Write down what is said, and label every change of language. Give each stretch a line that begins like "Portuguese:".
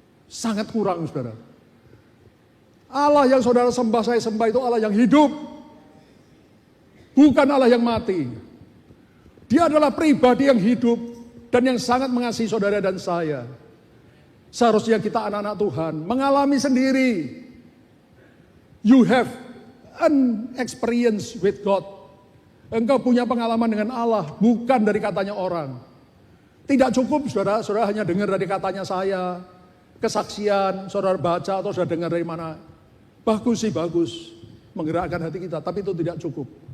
Indonesian: Sangat kurang, saudara. Allah yang saudara sembah, saya sembah itu Allah yang hidup. Bukan Allah yang mati. Dia adalah pribadi yang hidup dan yang sangat mengasihi saudara dan saya. Seharusnya kita anak-anak Tuhan mengalami sendiri.
English: You have an experience with God.
Indonesian: Engkau punya pengalaman dengan Allah, bukan dari katanya orang. Tidak cukup saudara hanya dengar dari katanya saya. Kesaksian, saudara baca atau saudara dengar dari mana. Bagus sih, bagus. Menggerakkan hati kita, tapi itu tidak cukup.